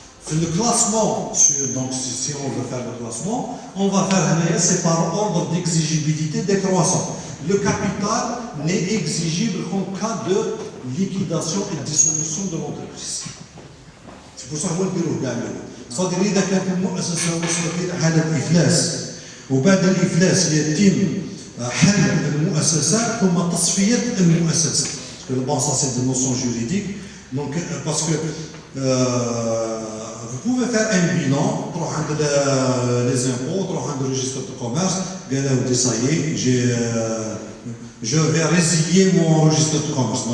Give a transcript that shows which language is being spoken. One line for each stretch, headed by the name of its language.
French: Le classement, donc si on veut faire le classement, on va faire c'est par ordre d'exigibilité décroissant. Le capital n'est exigible qu'en cas de liquidation et dissolution de l'entreprise. C'est pour ça qu'on le dit. C'est-à-dire
Arabic: إذا كانت المؤسسة وصلت إلى حالة إفلاس وبعد الإفلاس يتم حل المؤسسات ثم تصفية المؤسسات.
French: Bon, ça c'est des notions juridiques. Donc, parce que vous pouvez faire un bilan, les impôts, le registre de commerce, ça y est, je vais résilier mon registre de commerce.